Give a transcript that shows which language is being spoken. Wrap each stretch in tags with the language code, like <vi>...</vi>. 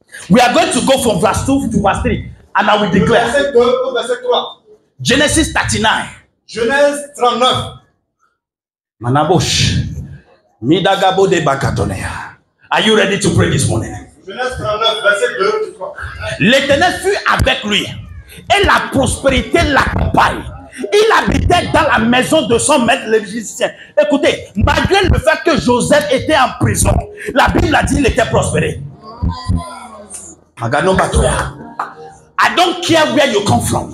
<en>We are going to go from verse 2 to verse 3. And I will declare. Genesis 39.</en> <fr>Genèse 39. Manabosh. Midagabo de Bakatonea.</fr> <en>Are you ready to pray this morning?</en> <fr>Genèse 39, verset 2. L'Éternel fut avec lui et la prospérité l'accompagne. Il habitait dans la maison de son maître l'Égyptien. Écoutez, malgré le fait que Joseph était en prison, la Bible a dit qu'il était prospéré.</fr> <en>I don't care where you come from.</en>